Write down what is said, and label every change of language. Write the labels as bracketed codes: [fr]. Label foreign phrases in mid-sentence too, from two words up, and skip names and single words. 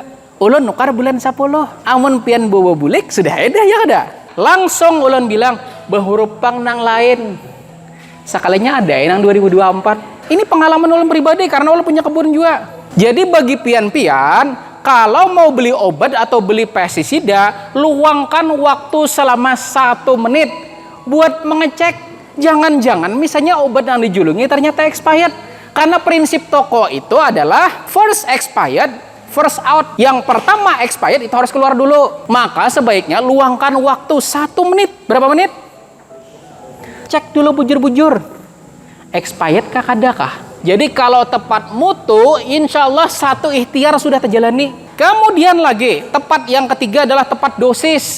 [bjn] Ulun nukar bulan 10. Amun pian bawa bulik sudah ada ya kada. Langsung ulun bilang bahuruf pang nang lain. Sekalinya ada yang 2024. Ini pengalaman ulun pribadi karena ulun punya kebun juga. [id] Jadi bagi pian-pian, kalau mau beli obat atau beli pestisida, luangkan waktu selama 1 menit buat mengecek. Jangan-jangan misalnya obat yang dijulungi ternyata expired. Karena prinsip toko itu adalah [en] first expired, first out. [id] Yang pertama expired itu harus keluar dulu. Maka sebaiknya luangkan waktu 1 menit. [bjn] Berapa menit? Cek dulu bujur-bujur. Expired kah kadakah? [id] Jadi kalau tepat mutu, [ar] إن شاء الله [id] 1 ikhtiar sudah terjalani. Kemudian lagi, tepat yang ketiga adalah tepat dosis.